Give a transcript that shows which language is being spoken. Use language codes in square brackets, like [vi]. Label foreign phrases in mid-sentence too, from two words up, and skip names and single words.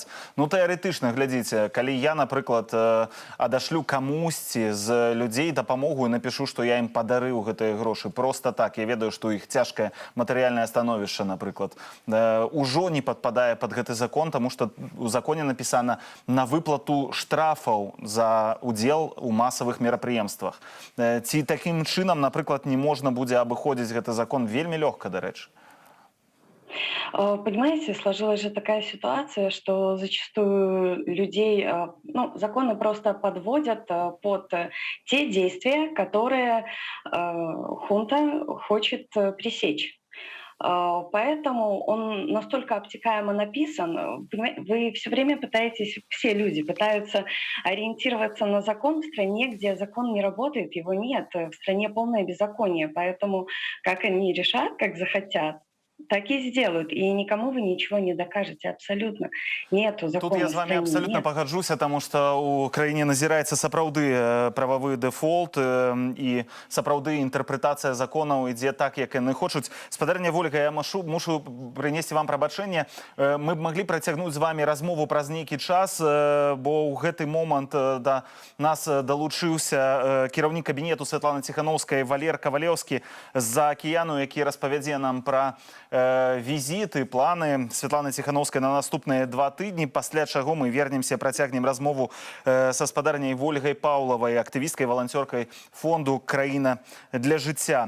[be] Ну, тэарэтычна, глядзіце, калі я, напрыклад, адашлю камусьці з людзей дапамогу і напішу, што я ім падарыў гэтыя грошы проста так, я ведаю, што іх цяжкае матэрыяльнае становішча, напрыклад, ужо не падпадае пад гэты закон, таму што у законе написано на выплату штрафаў за удзел у масавых мерапрыемствах. Ці такім чынам, напрыклад, не можна будзе абыходзіць гэты закон вельмі лёгка, дарэчы? [ru] Понимаете, сложилась же такая ситуация, что зачастую людей, ну, законы просто подводят под те действия, которые хунта хочет пресечь. Поэтому он настолько обтекаемо написан. Вы все время пытаетесь, все люди пытаются ориентироваться на закон в стране, где закон не работает, его нет. В стране полное беззаконие. Поэтому как они решат, как захотят, так и сделают. И никому вы ничего не докажете абсолютно. Нету закона. [be] Тут я з вами абсолютно пагаджуся, тому што ў краіне назіраецца сапраўды прававы дэфолт і сапраўды інтэрпрэтацыя законаў ідзе так, як яны хочуць. Спадарня Вольга, я мушу прынесці вам прабачэнне. Мы б маглі працягнуць з вами размову праз нейкі час, бо ў гэты момант да нас далучыўся кіраўнік кабінету Святланы Ціхановскай Валер Кавалеўскі з-за акіяну, які распавядзе нам пра візіты, планы Святланы Ціхановскай на наступныя 2 тыдні, пасля чаго мы вернемся, працягнем размову са спадарняй Вольгай Паўлавай, актывісткай, валанцёркай фонду «Краіна для жыцця».